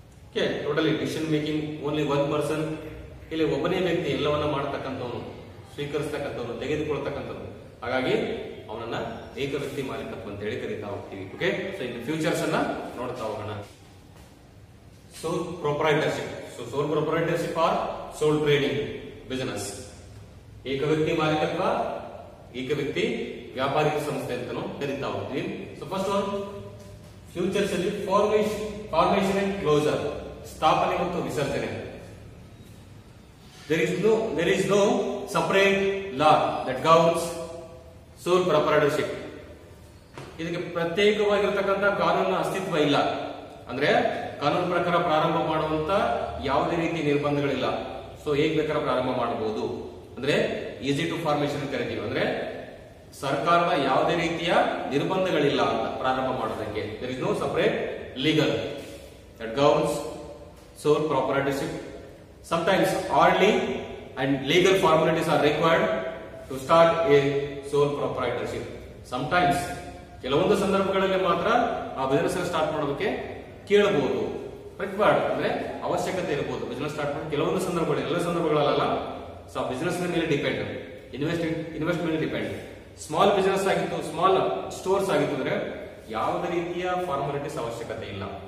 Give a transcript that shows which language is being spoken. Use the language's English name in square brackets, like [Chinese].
[English] Okay, totally decision making only one person. [Kannada] ಇಲ್ಲಿ ಒಬ್ಬನೇ ವ್ಯಕ್ತಿ ಎಲ್ಲವನ್ನ ಮಾಡತಕ್ಕಂಥವನು, ಸ್ವೀಕರಿಸತಕ್ಕಂಥವನು, ತೆಗೆದುಕೊಳ್ತಕ್ಕಂಥವನು. ಹಾಗಾಗಿ ಅವನನ್ನ ಏಕ ವ್ಯಕ್ತಿ ಮಾಲೀಕತ್ವ ಅಂತ ಹೇಳಿ ಕರೀತಾ ಹೋಗ್ತೀವಿ. ಓಕೆ, ಸೊ ಇನ್ನು ಫ್ಯೂಚರ್ಸ್ ಅನ್ನ ನೋಡ್ತಾ ಹೋಗೋಣ. ಸೋಲ್ ಪ್ರೊಪ್ರೈಟರ್ಶಿಪ್. ಸೊ ಸೋಲ್ ಪ್ರೊಪ್ರೈಟರ್ಶಿಪ್ ಆರ್ ಸೋಲ್ ಟ್ರೇಡಿಂಗ್ ಬಿಸಿನೆಸ್. ಏಕ ವ್ಯಕ್ತಿ ಮಾಲೀಕತ್ವ, ಏಕ ವ್ಯಕ್ತಿ ವ್ಯಾಪಾರಿಕ ಸಂಸ್ಥೆ ಅಂತಾನು ಕರೀತಾ ಹೋಗ್ತೀವಿ. ಸೊ ಫಸ್ಟ್ ಒನ್, ಫ್ಯೂಚರ್ಸ್ ಅಲ್ಲಿ ಫಾರ್ಮೇಶನ್ ಅಂಡ್ ಕ್ಲೋಸರ್, ಸ್ಥಾಪನೆ ಮತ್ತು ವಿಸರ್ಜನೆ. [English] there is no separate law that governs sole proprietorship. [Kannada] ಇದಕ್ಕೆ ಪ್ರತ್ಯೇಕವಾಗಿರತಕ್ಕಂಥ ಕಾನೂನಿನ ಅಸ್ತಿತ್ವ ಇಲ್ಲ. ಅಂದ್ರೆ ಕಾನೂನು ಪ್ರಕಾರ ಪ್ರಾರಂಭ ಮಾಡುವಂತ ಯಾವುದೇ ರೀತಿ ನಿರ್ಬಂಧಗಳಿಲ್ಲ. ಸೊ ಹೇಗ್ ಬೇಕಾದ್ರೂ ಪ್ರಾರಂಭ ಮಾಡಬಹುದು. ಅಂದ್ರೆ ಈಸಿ ಟು ಫಾರ್ಮೇಶನ್ ಕರಿತೀವಿ. ಅಂದ್ರೆ ಸರ್ಕಾರದ ಯಾವುದೇ ರೀತಿಯ ನಿರ್ಬಂಧಗಳಿಲ್ಲ ಅಂತ ಪ್ರಾರಂಭ ಮಾಡೋದಕ್ಕೆ. [English] there is no separate legal that governs sole proprietorship. Sometimes orderly and legal formalities are required to start a sole proprietorship. [Kannada] Sometimes ಕೆಲವೊಂದು ಸಂದರ್ಭಗಳಲ್ಲಿ ಮಾತ್ರ ಆ ಬಿಸಿನೆಸ್ ಸ್ಟಾರ್ಟ್ ಮಾಡೋದಕ್ಕೆ ಕೇಳಬಹುದು. ರಿಕ್ವೈರ್ಡ್ ಅಂದ್ರೆ ಅವಶ್ಯಕತೆ ಇರಬಹುದು ಬಿಸಿನೆಸ್ ಸ್ಟಾರ್ಟ್ ಮಾಡಿ. ಕೆಲವೊಂದು ಸಂದರ್ಭಗಳು, ಎಲ್ಲ ಸಂದರ್ಭಗಳಲ್ಲ. ಸೊ ಬಿಸಿನೆಸ್ ಮೇಲೆ ಡಿಪೆಂಡ್, ಇನ್ವೆಸ್ಟ್ ಮೇಲೆ ಡಿಪೆಂಡ್. ಸ್ಮಾಲ್ ಬಿಸಿನೆಸ್ ಆಗಿತ್ತು, ಸ್ಮಾಲ್ ಸ್ಟೋರ್ಸ್ ಆಗಿತ್ತು ಅಂದ್ರೆ ಯಾವುದೇ ರೀತಿಯ ಫಾರ್ಮಾಲಿಟೀಸ್ ಅವಶ್ಯಕತೆ ಇಲ್ಲ.